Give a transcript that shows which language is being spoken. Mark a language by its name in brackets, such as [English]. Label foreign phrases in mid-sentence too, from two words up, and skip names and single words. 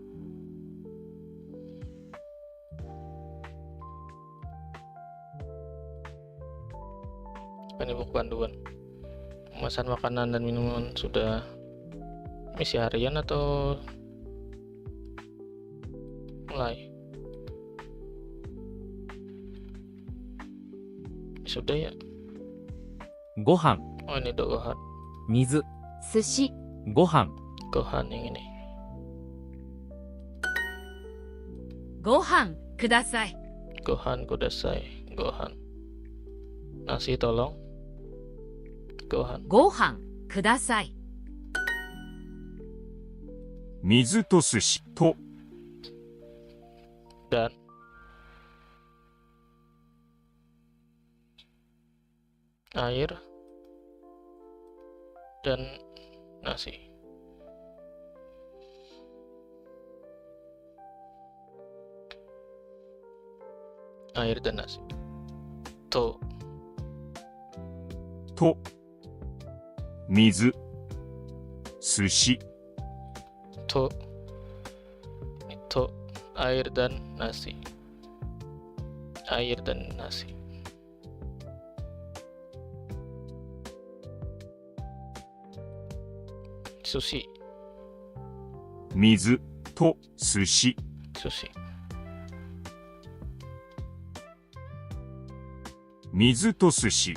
[Indonesian] Ini buku panduan. Pemesan makanan dan minuman sudah misi harian atau mulai? Sudah ya. [Japanese] ご飯、 [Indonesian] Oh ini dohan. [Japanese] 水、寿司、ご飯、 [Indonesian] gohan yang ini. [Japanese] ご飯ください。ご飯ください. Gohan. [Indonesian] Nasi tolong. [Japanese] Gohan. ご飯ください。水と寿司と [Indonesian] Dan air dan nasi. Air dan nasi. [Japanese] To と水、寿司、 [Indonesian] to itu air dan nasi. Air dan nasi. Sushi. [Japanese] 水と寿司、 [Indonesian] Sushi. [Japanese] 水と寿司、